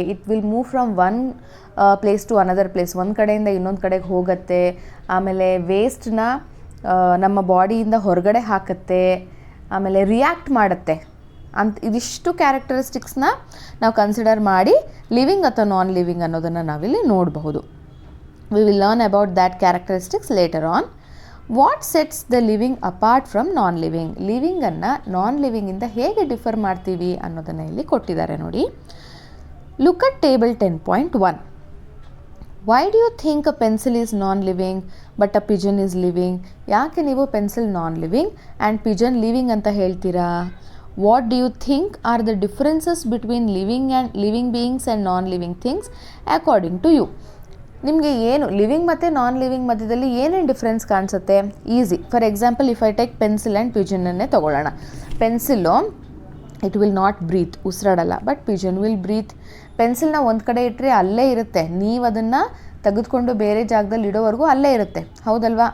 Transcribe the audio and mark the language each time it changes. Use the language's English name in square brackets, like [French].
[English] it will move from one place to another place, [Kannada] ಒಂದು ಕಡೆಯಿಂದ ಇನ್ನೊಂದು ಕಡೆಗೆ ಹೋಗುತ್ತೆ. ಆಮೇಲೆ ವೇಸ್ಟನ್ನ ನಮ್ಮ ಬಾಡಿಯಿಂದ ಹೊರಗಡೆ ಹಾಕುತ್ತೆ, ಆಮೇಲೆ ರಿಯಾಕ್ಟ್ ಮಾಡುತ್ತೆ ಅಂತ. ಇದಿಷ್ಟು ಕ್ಯಾರೆಕ್ಟರಿಸ್ಟಿಕ್ಸ್ನ ನಾವು ಕನ್ಸಿಡರ್ ಮಾಡಿ ಲಿವಿಂಗ್ ಅಥವಾ ನಾನ್ ಲಿವಿಂಗ್ ಅನ್ನೋದನ್ನು ನಾವಿಲ್ಲಿ ನೋಡಬಹುದು. [English] We will learn about that characteristics later on. What sets the living apart from non-living? [Kannada] ಲಿವಿಂಗನ್ನು ನಾನ್-ಲಿವಿಂಗಿಂದ ಹೇಗೆ ಡಿಫರ್ ಮಾಡ್ತೀವಿ ಅನ್ನೋದನ್ನು ಇಲ್ಲಿ ಕೊಟ್ಟಿದ್ದಾರೆ ನೋಡಿ. [English] Look at table 10.1. Why do you think a pencil is non-living but a pigeon is living? [Kannada] ಯಾಕೆ ನೀವು pencil ನಾನ್-ಲಿವಿಂಗ್ and Pigeon living ಅಂತ ಹೇಳ್ತೀರಾ? [English] What do you think are the differences between living beings and non-living things according to you? [Kannada] ನಿಮಗೆ ಏನು living ಮತ್ತು non living ಮಧ್ಯದಲ್ಲಿ ಏನೇನು difference ಕಾಣಿಸುತ್ತೆ? Easy. [English] for example, if I take pencil and [Kannada] ಪಿಜನನ್ನೇ ತೊಗೊಳ್ಳೋಣ. [English] pencil it will not breathe, [Kannada] ಉಸಿರಾಡಲ್ಲ. [English] But pigeon will breathe. [Kannada] ಪೆನ್ಸಿಲ್ನ ಒಂದು ಕಡೆ ಇಟ್ಟರೆ ಅಲ್ಲೇ ಇರುತ್ತೆ, ನೀವು ಅದನ್ನು ತೆಗೆದುಕೊಂಡು ಬೇರೆ ಜಾಗದಲ್ಲಿ ಇಡೋವರೆಗೂ ಅಲ್ಲೇ ಇರುತ್ತೆ, ಹೌದಲ್ವಾ?